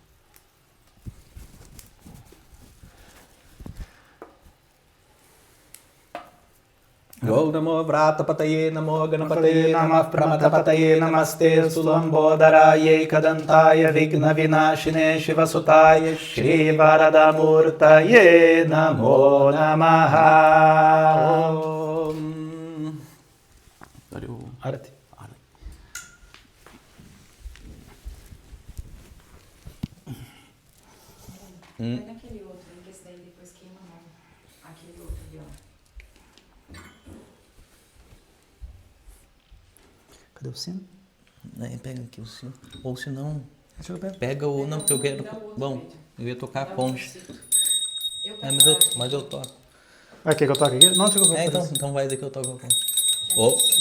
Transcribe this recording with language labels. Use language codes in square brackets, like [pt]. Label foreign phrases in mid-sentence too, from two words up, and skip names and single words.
[sa] Om Namo Vratapataye Namo Ganapataye Namah Pramatapataye Namaste Sulambodaraye Kadantaye Vigna Vinashine Shivasutaye Shri Varadamurtaye Namo Namaha. Om Arati. [pt] Vai naquele outro, que esse daí depois queima a mão. Aquele outro ali, ó. Cadê o sino? Pega aqui o sino. Ou se não, Deixa eu ver. pega o. Não, porque eu quero. Bom, eu ia tocar a ponte. Mas eu toco. Ah, quer que eu toque aqui? Não, deixa eu ver. Então vai dizer que eu toco a ponte. Oh.